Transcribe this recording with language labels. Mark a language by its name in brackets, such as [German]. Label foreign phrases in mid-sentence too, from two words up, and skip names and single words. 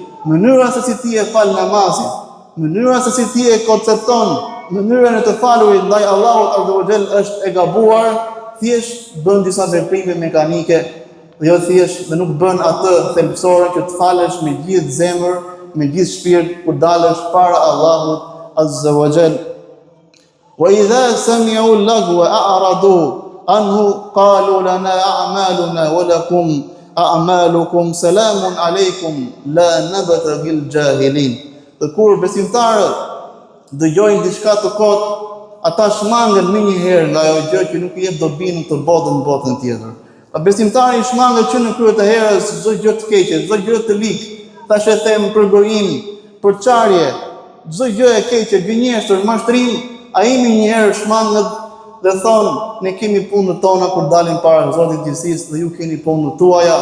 [Albanian] Mënyra se si ti e fal namazin, mënyra se si ti e koncepton mënyrën e të falurit ndaj Allahut [Arabic] عز وجل [Albanian] është e gabuar. Thjesht bën disa veprime mekanike, dhe jo thjesht, dhe nuk bën atë thelbësore që të falesh me gjithë zemër, me gjithë shpirt kur dalësh para Allahut [Arabic] عز وجل. وإذا سمعوا اللغو أعرضوا عنه قالوا لنا أعمالنا ولكم أعمالكم سلام عليكم لا نبتغي الجاهلين. [Albanian] Dhe kur besimtarët dëgjojnë diçka të kotë, ata shmangen më një herë nga ajo gjë që nuk i jep dobi në botën tjetër. Besimtari shmanget që në krye të herës çdo gjë të keqe, çdo gjë të lik, tash e them për gojim, për çarje, çdo gjë e keqe, gënjeshtër, mashtrim, ai më një herë shmanget dhe thon: ne kemi punën tona kur dalim para Zotit gjithësisë, dhe ju keni punën tuaja.